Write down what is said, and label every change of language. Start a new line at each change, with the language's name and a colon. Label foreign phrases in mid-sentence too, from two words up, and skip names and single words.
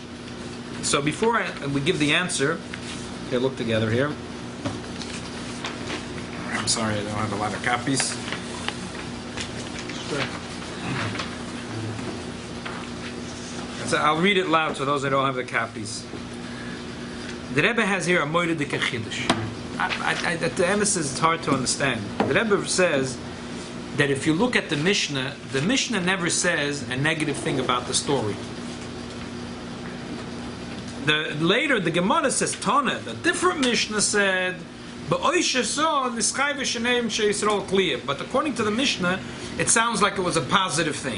English: So before we give the answer, okay, look together here. I'm sorry, I don't have a lot of copies. So I'll read it loud to those that don't have the copies. The Rebbe has here a
Yiddish: moide de kechidush.
English: The emphasis is hard to understand. The Rebbe says that if you look at the Mishnah never says a negative thing about the story. Later, the Gemara says Tana. The different Mishnah said, but according to the Mishnah, it sounds like it was a positive thing.